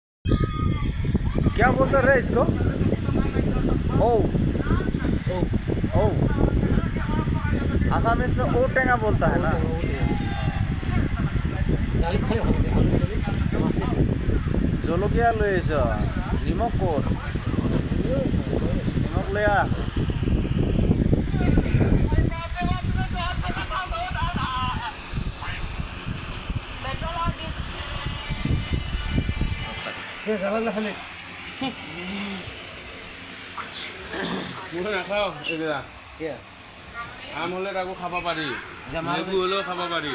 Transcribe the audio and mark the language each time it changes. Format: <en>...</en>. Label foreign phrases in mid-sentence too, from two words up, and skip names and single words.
<hi>क्या बोलते रहे इसको? ओ ओ आसामीज में ओ टेंगा बोलता है ना।</hi> <as>জলকীয়া লৈ আহিছ, নিমখ ক'ত? নিমখ লৈ আহ। মুখে নাখাও এইবিলাক আম হলে তাকো খাব পাৰি, লেবু হলেও খাব পাৰি।</as>